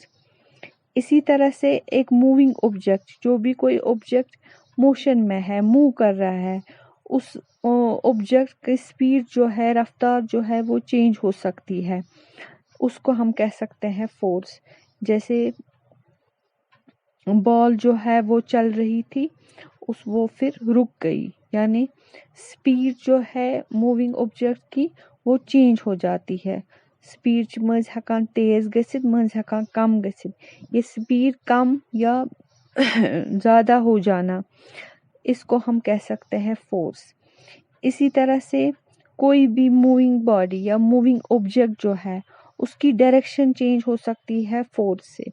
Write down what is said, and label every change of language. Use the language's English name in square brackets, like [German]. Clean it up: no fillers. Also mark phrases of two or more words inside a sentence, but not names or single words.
[Hindi] इसी तरह से एक [English] moving object, [Hindi] जो भी कोई ऑब्जेक्ट मोशन में है, मूव कर रहा है, उस ऑब्जेक्ट की स्पीड जो है, रफ्तार जो है वो चेंज हो सकती है, उसको हम कह सकते हैं फोर्स। जैसे बॉल जो है वो चल रही थी, वो फिर रुक गई, यानी स्पीड जो है [English] moving object [Hindi] की वो चेंज हो जाती है। [Kashmiri] स्पीड मज हकान तेज गसित, मज हकान कम गसित। [Hindi] ये स्पीड कम या ज़्यादा हो जाना, इसको हम कह सकते हैं फोर्स। इसी तरह से कोई भी [English] moving body [Hindi] या [English] moving object [Hindi] जो है उसकी डायरेक्शन चेंज हो सकती है फोर्स से।